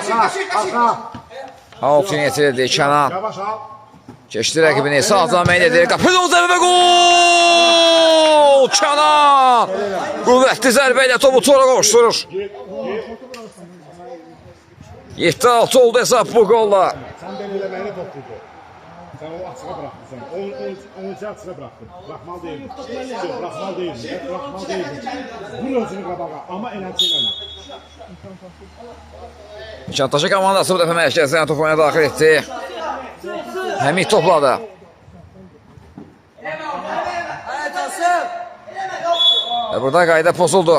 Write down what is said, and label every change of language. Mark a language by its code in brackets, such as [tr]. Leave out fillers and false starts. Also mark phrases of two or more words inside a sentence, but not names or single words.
[az] Out yetirildi. Kenan. Yavaş al. Keçdi rəqibini. Sağdan meyil edir. Qapıdan zərbə gol! Kenan. Qüvvətli zərbə ilə topu tora qovuşdurur. 7-6 oldu hesab bu golla. [tr] Sen beni eləməyini topluydu. Sen o açığa bıraktın. Onu açığa bıraktın. Bırakmal değil. Bırakmal değil. Bırakmal değil. [az] Vur özünü qabağa. Ama enerji eləmə. Nişantaşı komandası bu dəfə mərkəzdən top oyuna daxil etdi. Həmid topladı. Və burada qayda pozuldu.